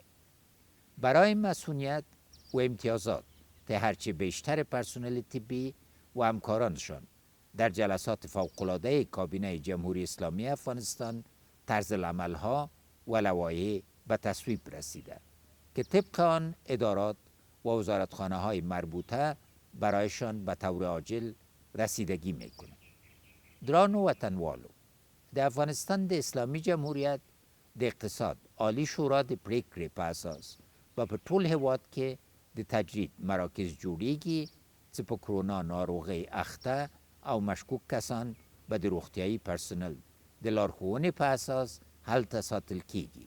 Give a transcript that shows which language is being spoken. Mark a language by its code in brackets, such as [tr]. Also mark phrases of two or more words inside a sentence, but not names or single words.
[fa] برای مسئولیت و امتیازات هرچه بیشتر پرسنل طبی و همکارانشان در جلسات فوق‌العاده کابینه جمهوری اسلامی افغانستان طرز العمل‌ها و لوایح به تصویب رسیده که طبق آن ادارات و وزارتخانه‌های مربوطه برایشان به طور عاجل رسیدگی میکنه. [ps] درانو وطنوالو، د افغانستان د اسلامي جمهوریت د اقتصاد عالی شورا د پریکړې په اساس و په ټول هیواد کې د تجدید مراکز جوړیږي چې په کرونا ناروغۍ اخته او مشکوک کسان به د روغتیایي پرسنل د لارښوونې په اساس هلته ساتل کیږي.